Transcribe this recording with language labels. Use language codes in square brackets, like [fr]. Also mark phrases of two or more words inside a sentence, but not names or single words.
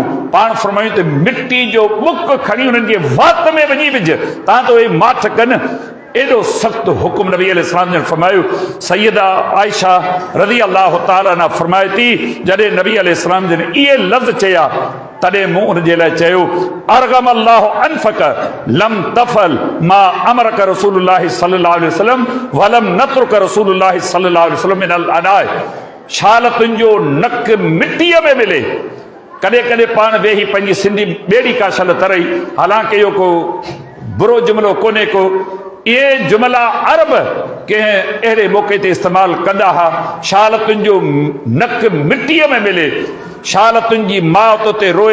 [sd] पाण फरमायूं त मिटी जो मुक खणी हुननि जे वात में वञी विझ, तां त उहे माठ कनि। एॾो सख़्तु हुकुम नबी अलैहिस्सलाम जन फरमायो। सैयदा आयशा [ar] رضي الله تعالى عنها [sd] फरमाए थी जॾहिं नबी अलैहिस्सलाम जन इहे लफ़्ज़ चया तॾहिं मूं उनजे लाइ चयो [ar] أرغم الله أنفك لم تفعل ما أمرك رسول الله صلى الله عليه وسلم ولم تترك رسول الله صلى الله عليه وسلم من العناء. [sd] शाल तुंहिंजो नक मिटीअ में मिले। कॾहिं कॾहिं पाण वेही पंहिंजी सिंधी ॿेड़ी का शल तरई, हालांकि इहो को बुरो जुमिलो कोन्हे को। इहे जुमिला अरब कंहिं अहिड़े मौक़े ते इस्तेमालु कंदा हुआ। शाल तुंहिंजो नक मिटीअ में मिले, शाल तुंहिंजी माउ तो ते रोए।